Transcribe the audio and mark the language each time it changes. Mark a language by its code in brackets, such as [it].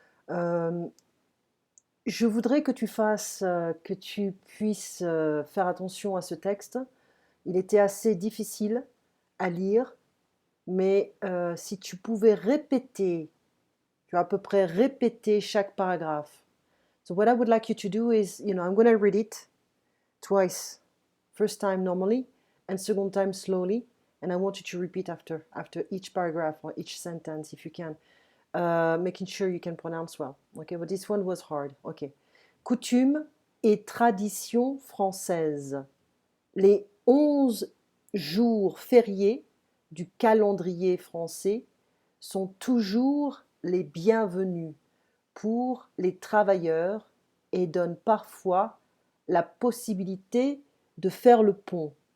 [fr] Euh, je voudrais que tu fasses, que tu puisses faire attention à ce texte. Il était assez difficile à lire, mais si tu pouvais répéter, tu as à peu près répété chaque paragraphe. [en] So what I would like you to do is, I'm going to read it twice. First time normally, and second time slowly. And I want you to repeat after each paragraph or each sentence if you can, making sure you can pronounce well. Okay, but this one was hard. Okay. [fr] Coutumes et traditions françaises. Les 11 jours fériés du calendrier français sont toujours les bienvenus pour les travailleurs et donnent parfois la possibilité de faire le pont.